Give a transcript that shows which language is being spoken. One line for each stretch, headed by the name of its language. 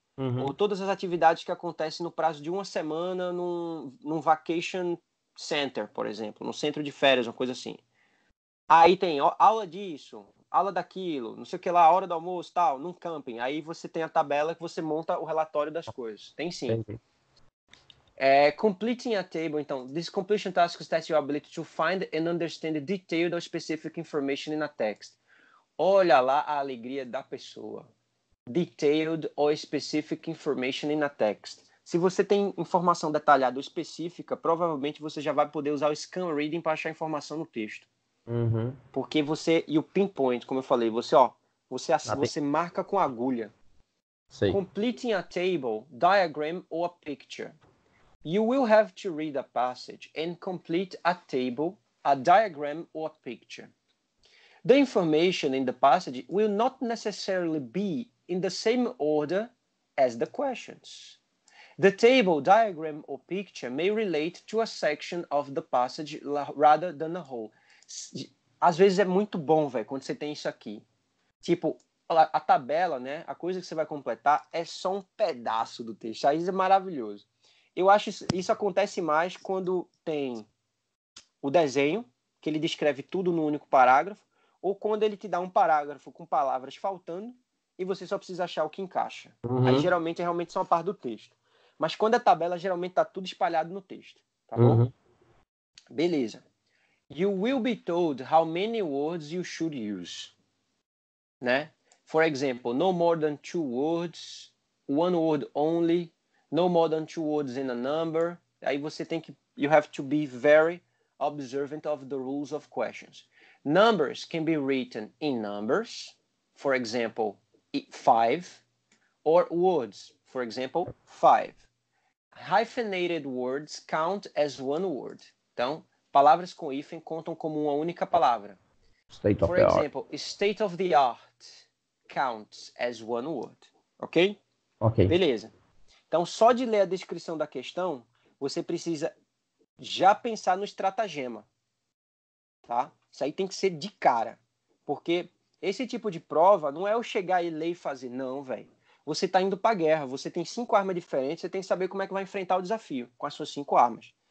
Portuguese: Ou todas as atividades que acontecem no prazo de uma semana num vacation center, por exemplo. Num centro de férias, uma coisa assim. Aí tem aula disso, aula daquilo, não sei o que lá, hora do almoço, tal, num camping. Aí você tem a tabela que você monta o relatório das coisas. Tem sim. Entendi.
English: Completing a table,
Portuguese: então,
English: this completion task tests your ability to find and understand detailed or specific information in a text.
Portuguese: Olha lá a alegria da pessoa.
English: Detailed or specific information in a text.
Portuguese: Se você tem informação detalhada ou específica, provavelmente você já vai poder usar o scan reading para achar informação no texto. Porque e o pinpoint, como eu falei, você marca com agulha. Sei.
English: Completing a table, diagram or a picture. You will have to read a passage and complete a table, a diagram or a picture. The information in the passage will not necessarily be in the same order as the questions. The table, diagram or picture may relate to a section of the passage rather than a whole.
Portuguese: Às vezes é muito bom, velho, quando você tem isso aqui. Tipo, a tabela, né? A coisa que você vai completar é só um pedaço do texto. Aí é maravilhoso. Eu acho isso acontece mais quando tem o desenho, que ele descreve tudo num único parágrafo, ou quando ele te dá um parágrafo com palavras faltando e você só precisa achar o que encaixa. Aí geralmente é realmente só uma parte do texto. Mas quando é tabela, geralmente está tudo espalhado no texto. Tá bom? Beleza.
English: You will be told how many words you should use.
Portuguese: Né?
English: For example, no more than 2 words, 1 word only, no more than 2 words in a number.
Portuguese: Aí você
English: you have to be very observant of the rules of questions. Numbers can be written in numbers, for example, 5, or words, for example, 5. Hyphenated words count as one word.
Portuguese: Então, palavras com hífen contam como uma única palavra.
English: State of For the art. example, state of the art counts as one word. Ok? Ok.
Portuguese: Beleza. Então, só de ler a descrição da questão, você precisa já pensar no estratagema. Tá? Isso aí tem que ser de cara. Porque esse tipo de prova não é eu chegar e ler e fazer. Não, velho. Você tá indo pra guerra, você tem 5 armas diferentes, você tem que saber como é que vai enfrentar o desafio com as suas 5 armas.